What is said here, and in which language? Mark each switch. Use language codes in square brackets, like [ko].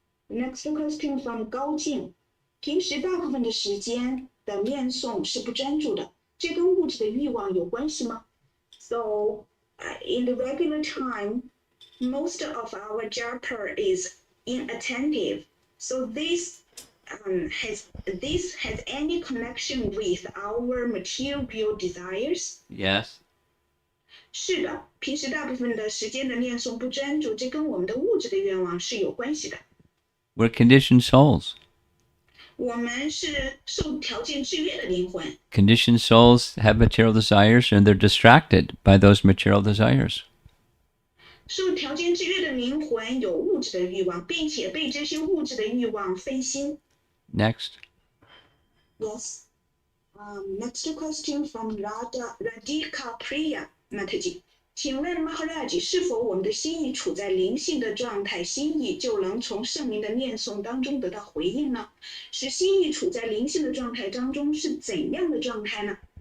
[en] Next question from 高静。 [zh] 平时大部分的时间的念诵是不专注的，这跟物质的欲望有关系吗？ [en] So, in the regular time, most of our japa is inattentive. So this has any connection with our material desires? Yes. [zh] 是的，平时大部分的时间的念诵不专注，这跟我们的物质的愿望是有关系的。 [en] We're conditioned souls. [zh] 我们是受条件制约的灵魂。 [en] Conditioned souls have material desires and they're distracted by those material desires. [zh] 受条件制约的灵魂有物质的欲望，并且被这些物质的欲望分心。 [en] Next. Yes. Next question from Radhika Priya Mataji. [zh] 请问 Maharaj 是否我们的心意处在灵性的状态，心意就能从圣明的念诵当中得到回应呢？使心意处在灵性的状态当中是怎样的状态呢？